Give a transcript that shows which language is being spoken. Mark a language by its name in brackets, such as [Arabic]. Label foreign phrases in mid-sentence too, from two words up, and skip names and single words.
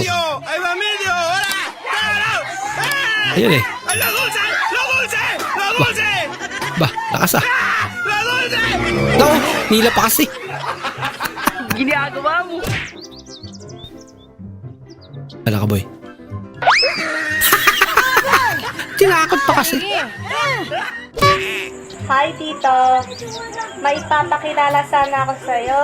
[Spanish] ¡Ay, familia! ¡Hola! [Filipino] Ayun eh. [Spanish] ¡La dulce! ¡La dulce! ¡La dulce! [Filipino] Ba, lakas ah. [Spanish] ¡La dulce! [Filipino] No, nila pa kasi. Ginagawa mo. Wala ka, boy. Tinakot pa kasi. Hi, Tito. May papakilala sana ako sa'yo.